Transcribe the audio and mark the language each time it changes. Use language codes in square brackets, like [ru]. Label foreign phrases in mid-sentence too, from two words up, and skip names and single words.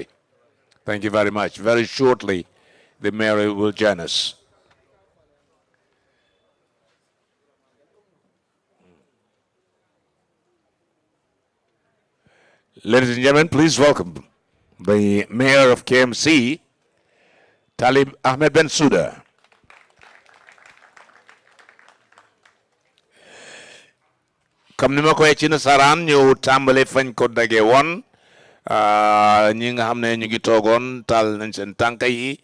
[en] Thank you very much. Very shortly, the mayor will join us. Ladies and gentlemen, please welcome the mayor of KMC, Talib Ahmed Bensouda. [wo] Comme ni ma koy ci nasaraan ñu tàmbale fañ ko dage woon ñi nga xam ne ñu ngi toogoon taal nañ seen tànk yi